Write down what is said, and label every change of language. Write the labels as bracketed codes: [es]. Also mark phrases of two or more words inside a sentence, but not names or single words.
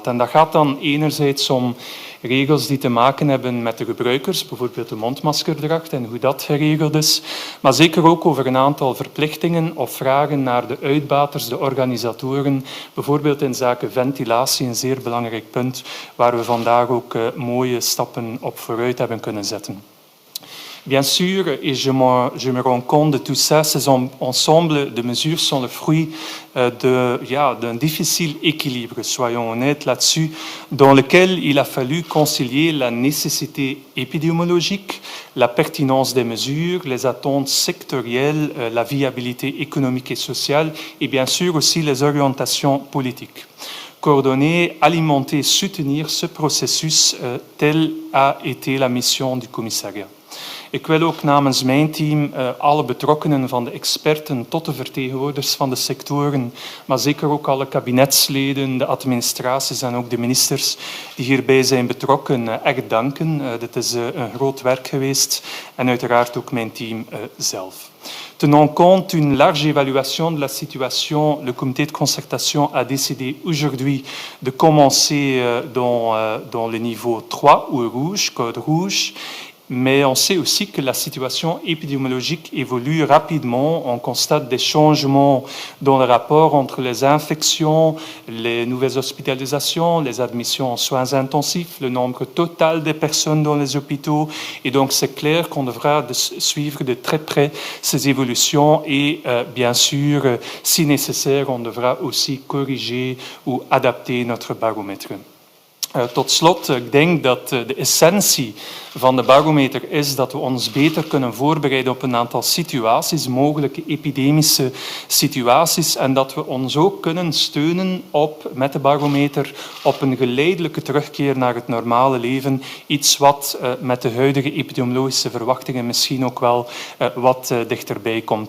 [nl] En dat gaat dan enerzijds om regels die te maken hebben met de gebruikers, bijvoorbeeld de mondmaskerdracht en hoe dat geregeld is, maar zeker ook over een aantal verplichtingen of vragen naar de uitbaters, de organisatoren, bijvoorbeeld in zaken ventilatie, een zeer belangrijk punt waar we vandaag ook mooie stappen op vooruit hebben kunnen zetten. [fr] Bien sûr, et je me rends compte de tout ça, ces ensembles de mesures sont le fruit d'un difficile équilibre, soyons honnêtes là-dessus, dans lequel il a fallu concilier la nécessité épidémiologique, la pertinence des mesures, les attentes sectorielles, la viabilité économique et sociale, et bien sûr aussi les orientations politiques. Coordonner, alimenter, soutenir ce processus, telle a été la mission du commissariat. [nl] Ik wil ook namens mijn team alle betrokkenen, van de experten tot de vertegenwoordigers van de sectoren, maar zeker ook alle kabinetsleden, de administraties en ook de ministers die hierbij zijn betrokken, echt danken. Dit is een groot werk geweest en uiteraard ook mijn team zelf. [fr] Tenant compte d'une large évaluation de la situation, le comité de concertation a décidé aujourd'hui de commencer dans le niveau 3, ou rouge, code rouge. Mais on sait aussi que la situation épidémiologique évolue rapidement. On constate des changements dans le rapport entre les infections, les nouvelles hospitalisations, les admissions en soins intensifs, le nombre total des personnes dans les hôpitaux. Et donc, c'est clair qu'on devra suivre de très près ces évolutions et, bien sûr, si nécessaire, on devra aussi corriger ou adapter notre baromètre. [nl] Tot slot, ik denk dat de essentie van de barometer is dat we ons beter kunnen voorbereiden op een aantal situaties, mogelijke epidemische situaties, en dat we ons ook kunnen steunen met de barometer op een geleidelijke terugkeer naar het normale leven, iets wat met de huidige epidemiologische verwachtingen misschien ook wel wat dichterbij komt.